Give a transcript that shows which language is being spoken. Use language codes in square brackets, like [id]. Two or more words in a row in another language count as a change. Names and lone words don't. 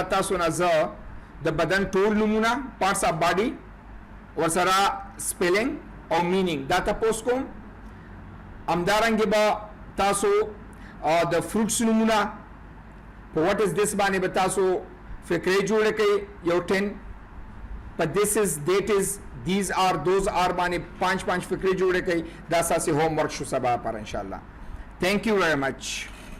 [ps] تاسو نه زه د بدن ټول نومونه [en] parts of body [ps] ورسره سپیلنګ او مینینګ دا تپوس کوم همدارنګې به تاسو د فروټس نومونه په [en] what is this [ps] باندې به تاسو فکرې جوړه کړئ یو 10 په [en] this is that is these are those are [ps] باندې 5 فکرې جوړه کړئ دا اساسي هوم ورک شو سبا پر [ar] انشاءالله [en] thank you very much